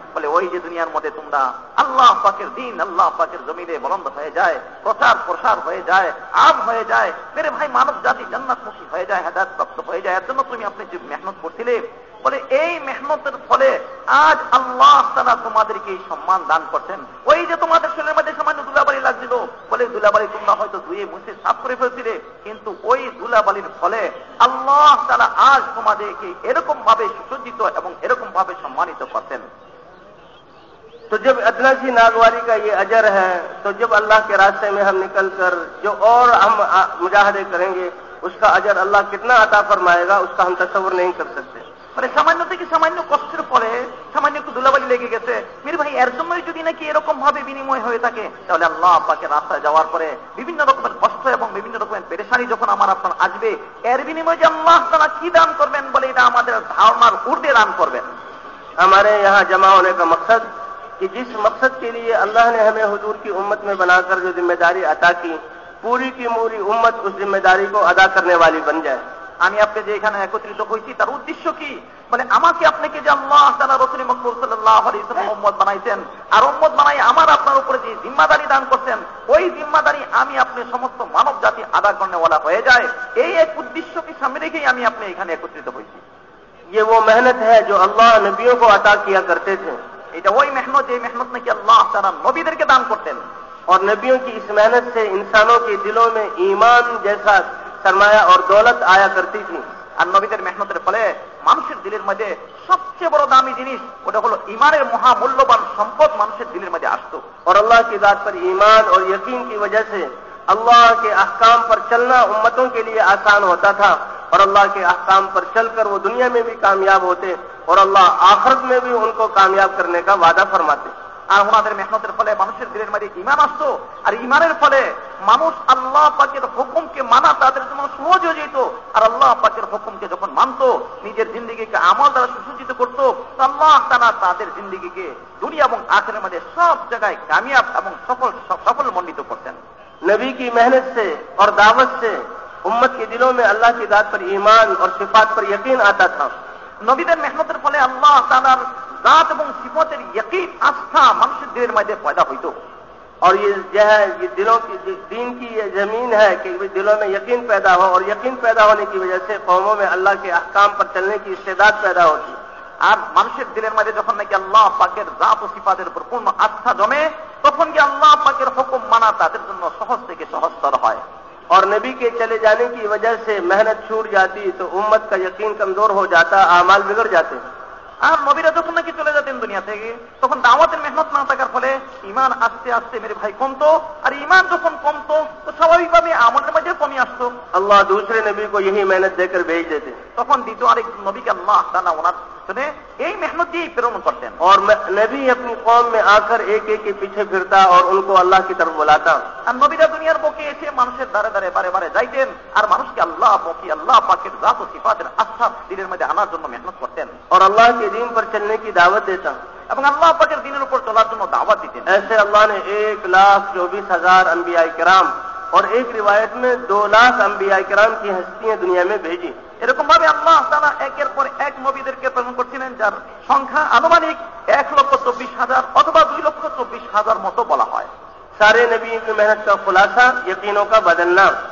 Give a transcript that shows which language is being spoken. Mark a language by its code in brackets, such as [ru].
[bn] বলে ওই যে দুনিয়ার মধ্যে তোমরা আল্লাহ পাকের দিন আল্লাহ পাকের জমিনে বলন্দ হয়ে যায়, প্রচার প্রসার হয়ে যায়, আম হয়ে যায়, মেরে ভাই মানব জাতি জান্নাতমুখী হয়ে যায়, হেদায়েত প্রাপ্ত হয়ে যায়, এর জন্য তুমি আপনি যে মেহনত করছিলে, বলে এই মেহনতের ফলে আজ আল্লাহ তাআলা তোমাদেরকে এই সম্মান দান করছেন। ওই যে তোমাদের শরীরের মধ্যে সামান্য ধুলাবালি লাগছিল, বলে ধুলাবালি তোমরা হয়তো ধুয়ে মুছে সাফ করে ফেলছিলে, কিন্তু ওই ধুলাবালির ফলে আল্লাহ তাআলা আজ তোমাদেরকে এরকম ভাবে সুসজ্জিত এবং এরকম ভাবে সম্মানিত করতেন। [hi] तो जब अदना सी नागवारी का ये अजर है, तो जब अल्लाह के रास्ते में हम निकल कर जो और हम मुजाहदे करेंगे उसका अजर अल्लाह कितना अता फरमाएगा उसका हम तसव्वुर नहीं कर सकते। [bn] মানে সামান্য থেকে সামান্য কষ্টের ফলে সামান্য একটু ধুলাবালি লেগে গেছে, মেরে ভাই এর জন্যই যদি নাকি এরকম ভাবে বিনিময় হয়ে থাকে, তাহলে আল্লাহ পাকের রাস্তায় যাওয়ার পরে বিভিন্ন রকমের কষ্ট এবং বিভিন্ন রকমের পেরেশানি যখন আমার আপনার আসবে, এর বিনিময়ে যে আল্লাহ তাআলা কি দান করবেন, বলে এটা আমাদের ধারণার ঊর্ধ্বে দান করবেন। [hi] हमारे यहाँ जमा होने का मकसद कि जिस मकसद के लिए अल्लाह ने हमें हुजूर की उम्मत में बनाकर जो जिम्मेदारी अता की, पूरी की पूरी उम्मत उस जिम्मेदारी को अदा करने वाली बन जाए। [bn] আমি আপনি যে এখানে একত্রিত হয়েছি তার উদ্দেশ্য কি? মানে আমাকে আপনাকে যে আল্লাহ তাআলা রাসূল মকবুল সাল্লাল্লাহু আলাইহি ওয়াসাল্লাম উম্মত বানাইছেন, আর উম্মত বানাই আমার আপনার উপরে যে জিম্মাদারি দান করছেন, ওই জিম্মাদারি আমি আপনি সমস্ত মানব জাতি আদা করনেওয়ালা হয়ে যায়, এই এক উদ্দেশ্যকে সামনে রেখেই আমি আপনি এখানে একত্রিত হয়েছি। [hi] ये वो मेहनत है जो अल्लाह नबियों को अता किया करते थे। [bn] এটা ওই মেহনত, যে মেহনত নাকি আল্লাহ তাআলা নবীদেরকে দান করতেন। [hi] और नबियों की इस मेहनत से इंसानों के दिलों में ईमान जैसा सरमाया और दौलत आया करती थी। [bn] আর নবীদের মেহনতের ফলে মানুষের দিলের মধ্যে সবচেয়ে বড় দামি জিনিস ওটা হলো ইমানের মহামূল্যবান সম্পদ মানুষের দিলের মধ্যে আসতো। [hi] और अल्लाह की जात पर ईमान और यकीन की वजह से अल्लाह के अहकाम पर चलना उम्मतों के लिए आसान होता था, और अल्लाह के अहकाम पर चलकर वो दुनिया में भी कामयाब होते और अल्लाह आखिरत में भी उनको कामयाब करने का वादा फरमाते। [bn] আর ওনাদের মেহনতের ফলে মানুষের দিলের মধ্যে ঈমান আসতো, আর ঈমানের ফলে মানুষ আল্লাহ পাকের হুকুমকে মানা তাদের জন্য সহজ হয়ে যেত, আর আল্লাহ পাকের হুকুমকে যখন মানত, নিজের জিন্দেগিকে আমল দ্বারা সুসজ্জিত করত, আল্লাহ তাআলা তাদের জিন্দেগিকে দুনিয়া এবং আখিরাতের মধ্যে সব জায়গায় কামিয়াব এবং সফল মণ্ডিত করতেন। [hi] नबी की मेहनत से और दावत से उम्मत के दिलों में अल्लाह की जात पर ईमान और सिफात पर यकीन आता था। [bn] নবীদের মেহনতের ফলে আল্লাহ তাআলার জাত এবং সিফাতের यकीन আস্থা মানুষের দিলের মধ্যে পয়দা হইত। [hi] और ये जो है ये दिलों की दीन की ये जमीन है कि दिलों में यकीन पैदा हो, और यकीन पैदा होने की वजह से कौमों में अल्लाह के अहकाम पर चलने की इस्तेदाद पैदा होती। [bn] আর মানুষের দিলের মধ্যে যখন নাকি আল্লাহ পাকের জাত ও সিফাতের উপর পূর্ণ আস্থা জমে, তখন কি আল্লাহ পাকের হুকুম মানা তাদের জন্য সহজ থেকে সহজতর হয়। [hi] और नबी के चले जाने की वजह से मेहनत छूट जाती तो उम्मत का यकीन कमजोर हो जाता, आमाल बिगड़ जाते। [bn] আর নবীরা যখন নাকি চলে যেতেন দুনিয়া থেকে, তখন দাওয়াতের মেহনত না থাকার ফলে ঈমান আস্তে আস্তে মেরে ভাই কমতো, আর ঈমান যখন কমতো তো স্বাভাবিকভাবে আমলের মধ্যে কমে আসতো। [hi] अल्लाह दूसरे नबी को यही मेहनत देकर भेज देते, [bn] তখন দ্বিতীয় আরেক নবীকে আল্লাহ তাআলা ওনার পিছনে এই মেহনত দিয়ে প্রেরণ করতেন। [hi] और नबी अपनी कौम में आकर एक एक के पीछे फिरता और उनको अल्लाह की तरफ बुलाता। [bn] আর নবীরা দুনিয়ার বুকে এসে মানুষের দ্বারে দ্বারে বারে বারে যাইতেন, আর মানুষকে আল্লাহ পাকি আল্লাহ পাকের জাত ও সিফাতের আস্থা দিলের মধ্যে আনার জন্য মেহনত করতেন, [hi] और अल्लाह के दीन पर चलने की दावत देता। [bn] এবং আল্লাহ পাকের দিনের উপর চলার জন্য দাওয়াত দিতেন। [hi] ऐसे अल्लाह ने 1,24,000 अंबिया किराम और एक रिवायत में 2 लाख अंबिया किराम की हस्तियां दुनिया में भेजी। [bn] এরকম ভাবে আল্লাহ তাআলা একের পর এক নবীদেরকে প্রেরণ করছিলেন, যার সংখ্যা আনুমানিক 1,24,000 অথবা 2,24,000 মতো বলা হয়। [hi] सारे नबी की मेहनत का खुलासा यकीनों का बदलना,